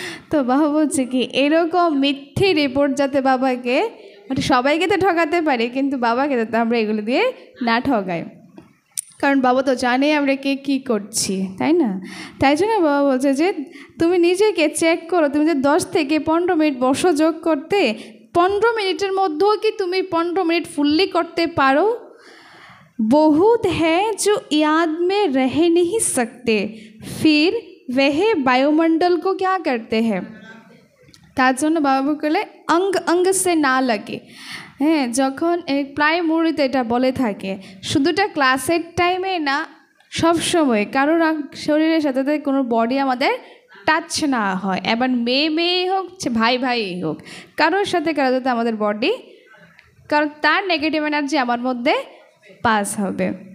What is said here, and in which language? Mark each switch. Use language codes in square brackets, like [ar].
[bn] তো বাবা বলছে কি এরকম মিথ্যে রিপোর্ট যাতে বাবাকে মানে সবাইকে তো ঠকাতে পারে, কিন্তু বাবাকে যাতে আমরা এগুলো দিয়ে না ঠকাই, কারণ বাবা তো জানে আমরা কে কী করছি, তাই না? তাই জন্য বাবা বলছে যে তুমি নিজেকে চেক করো, তুমি যে 10 থেকে 15 মিনিট বসো যোগ করতে, 15 মিনিটের মধ্যেও কি তুমি 15 মিনিট ফুললি করতে পারো? [hi] बहुत है जो याद में रह नहीं सकते, फिर वह वायुमंडल को क्या करते हैं? [bn] তার জন্য বাবা বলে [hi] অঙ্গ সে না লাগে। [bn] হ্যাঁ, যখন প্রায় মুহূর্তে এটা বলে থাকে, শুধুটা ক্লাসের টাইমে না, সব সময় কারোর শরীরের সাথে কোনো বডি আমাদের টাচ না হয়, এবার মেয়ে হোক ভাই হোক, কারোর সাথে কারো যাতে আমাদের বডি, কারণ তার নেগেটিভ এনার্জি আমার মধ্যে পাস হবে।